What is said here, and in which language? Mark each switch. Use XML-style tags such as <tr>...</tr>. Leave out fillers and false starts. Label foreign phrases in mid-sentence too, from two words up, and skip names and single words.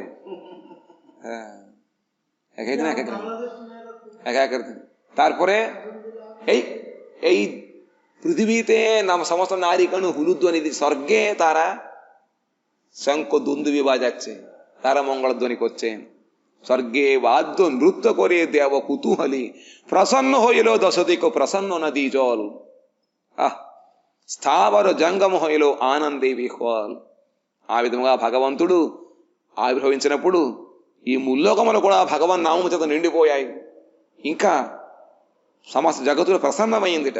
<bn>হ্যাঁ, তারপরে এই এই পৃথিবীতে সমস্ত নারীগণ হুলুধ্বনি, স্বর্গে তারা শঙ্খ দুন্দুবি বাজাচ্ছে, তারা মঙ্গলধ্বনি করছেন। স্বর্গে বাদ্য নৃত্য করে দেব কুতূহলী, প্রসন্ন হইল দশদিক প্রসন্ন নদী জল, স্থাবর জঙ্গম হইল আনন্দে বিহ্বল.</bn> <te>ఆ విధంగా భగవంతుడు ఆవిర్భవించినప్పుడు ఈ ముల్లోకములు కూడా భగవన్ నామము చేత నిండిపోయాయి. ఇంకా సమస్త జగత్తులు ప్రసన్నమైందిట.</te>